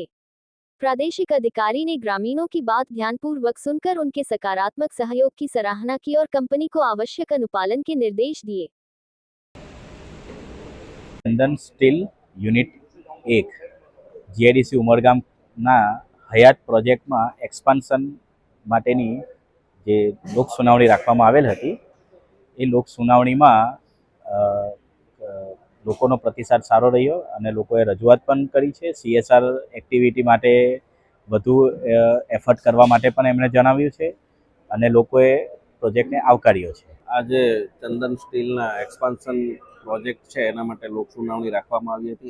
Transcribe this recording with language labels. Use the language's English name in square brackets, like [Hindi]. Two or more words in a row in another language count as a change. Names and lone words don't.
[Hindi] प्रादेशिक अधिकारी ने ग्रामीणों की बात ध्यानपूर्वक सुनकर उनके सकारात्मक सहयोग की सराहना की और कंपनी को आवश्यक अनुपालन के निर्देश दिए। [Gujarati] ચંદન સ્ટીલ યુનિટ 1 GIDC ઉમરગામના હયાત પ્રોજેક્ટ મેં એક્સપાન્શન માટેની જે લોક સુનાવણી રાખવામાં આવેલ હતી એ લોક સુનાવણીમાં લોકોનો પ્રતિસાદ સારો રહ્યો અને લોકોએ રજૂઆત પણ કરી છે। CSR એક્ટિવિટી માટે વધુ એફર્ટ કરવા માટે પણ એમણે જણાવ્યું છે અને લોકોએ પ્રોજેક્ટને આવકાર્યો છે। આજે ચંદન સ્ટીલના એક્સપાન્શન પ્રોજેક્ટ છે એના માટે લોક સુનાવણી રાખવામાં આવી હતી।